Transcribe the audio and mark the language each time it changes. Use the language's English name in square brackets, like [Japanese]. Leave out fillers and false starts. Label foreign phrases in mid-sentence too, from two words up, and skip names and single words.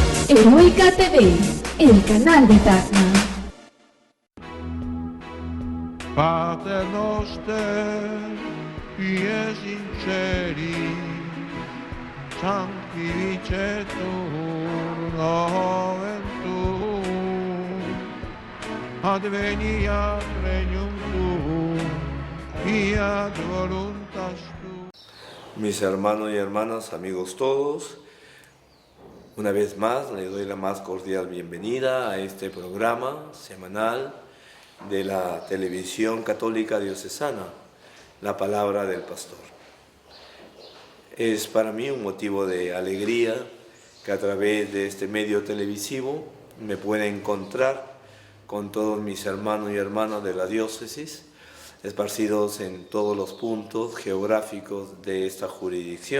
[Spanish] Heroica TV, el canal de Tacna. [Latin] Pater noster, qui sinceri, sanctificetur nomen tuum, adveniat regnum tuum, fiat voluntas tuum. [Spanish] Mis hermanos y hermanas, amigos todos, una vez más les doy la más cordial bienvenida a este programa semanal de la televisión católica diocesana, La Palabra del Pastor. Es para mí un motivo de alegría que a través de este medio televisivo me pueda encontrar con todos mis hermanos y hermanas de la diócesis, esparcidos en todos los puntos geográficos de esta jurisdicción.